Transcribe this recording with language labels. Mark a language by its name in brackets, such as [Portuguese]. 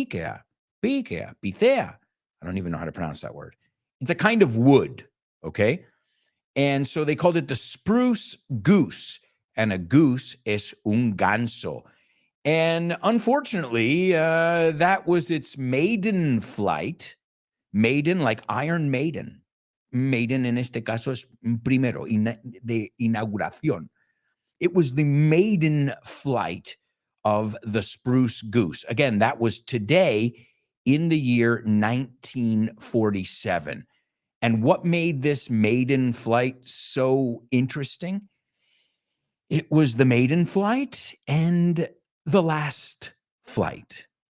[English] Picea, picea. I don't even know how to pronounce that word. It's a kind of wood, okay? And so they called it the Spruce Goose, and a goose [Spanish] es un ganso. [English] And unfortunately, that was its maiden flight. Maiden, like Iron Maiden. [Spanish] Maiden en este caso es primero, de inauguración. [English] It was the maiden flight of the Spruce Goose. Again, that was today in the year 1947. And what made this maiden flight so interesting? It was the maiden flight and the last flight.